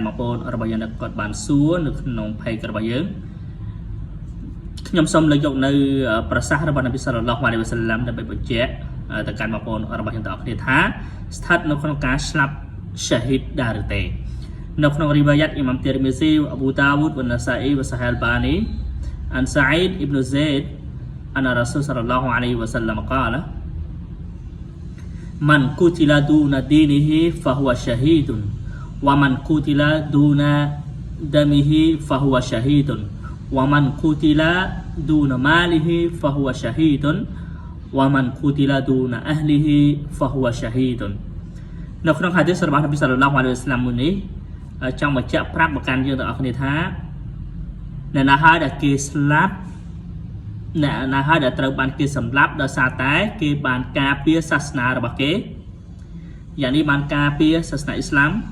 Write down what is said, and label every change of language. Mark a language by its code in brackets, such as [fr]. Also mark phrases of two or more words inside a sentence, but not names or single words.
[km] បងប្អូនរបស់យើងគាត់បានសួរនៅក្នុង page របស់យើងខ្ញុំសូមលើកយកនៅប្រសាសន៍របស់នប៊ី [ar] صلى الله عليه وسلم [km] ដើម្បីបញ្ជាក់ទៅកាន់បងប្អូនរបស់យើងទាំងអស់គ្នាថាស្ថិតនៅក្នុងការស្លាប់shaheed ដែរឬទេនៅក្នុងរីវ៉ាយ៉ាត់អ៊ីម៉ាមទីរមីស៊ីអប៊ូតាវូដវ៉ាណាសាអ៊ីវ៉ាសាហែលបានីអានសាអ៊ីដអ៊ីប្នូហ្សេដ [ar] عن رسول صلى الله عليه وسلم قال من قتل دون دينه فهو شهيد ومن قتل دون دمه فهو شهيد ومن قتل دون ماله فهو شهيد ومن قتل دون أهله فهو شهيد [km] នៅក្នុងហាឌីសរបស់នប៊ី [ar] صلى الله عليه وسلم [km] នេះចង់បញ្ជាក់ប្រាប់មកកាន់យើងទាំងអស់គ្នាថាអ្នកណាហើយដែលគេស្លាប់អ្នកណាហើយដែលត្រូវបានគេសម្លាប់ដោយសារតែគេបានការពារសាសនារបស់គេយ៉ាងនេះបានការពារសាសនាអ៊ីស្លាម